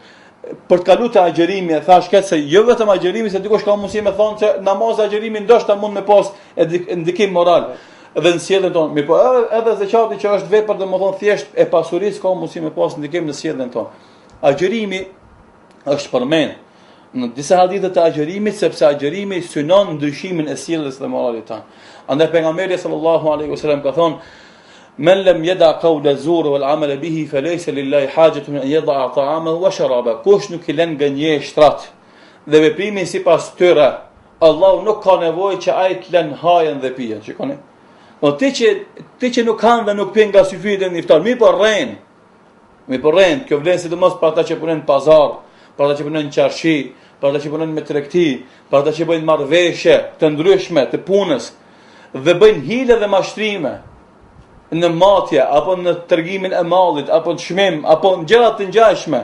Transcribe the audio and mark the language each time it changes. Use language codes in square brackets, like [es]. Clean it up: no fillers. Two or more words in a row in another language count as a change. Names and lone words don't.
[sq] Për të kaluar te agjerimi, e thash këtë se jo vetëm agjerimi, se dikush ka mundësi me thonë se namazi agjerimi ndoshta mund me pas ndikim moral dhe në sjelljen tonë. Mirë po edhe zeqati që është vepër domethënë thjesht e pasurisë ka mundësi me pas ndikim në sjelljen tonë. Agjerimi është përmend në disa hadithe të agjerimit, sepse agjerimi synon ndryshimin e sjelljes dhe moralit tan. Andaj pejgamberi [ar] صلى الله عليه وسلم [sq] ka thonë: [ar] "من لم يدع قول الزور والعمل به فليس لله حاجة أن يدع طعامه وشرابه." [sq] Kush nuk i lën gënjeshtrat dhe veprimin sipas tyre, Allahu nuk ka nevojë që ai të lën hajën dhe pijen. Shikoni. Po ti që nuk kanë dhe nuk pin nga syfyrit e iftar, mi po rren. Kjo vlen sidomos për ata që punojnë në pazar, për ata që punojnë në qarshi, për ata që punojnë me tregti, për ata që bëjnë marrëveshje të ndryshme të punës dhe bëjnë hile dhe mashtrime në matje apo në tregimin e mallit apo në çmim apo në gjëra të ngjashme.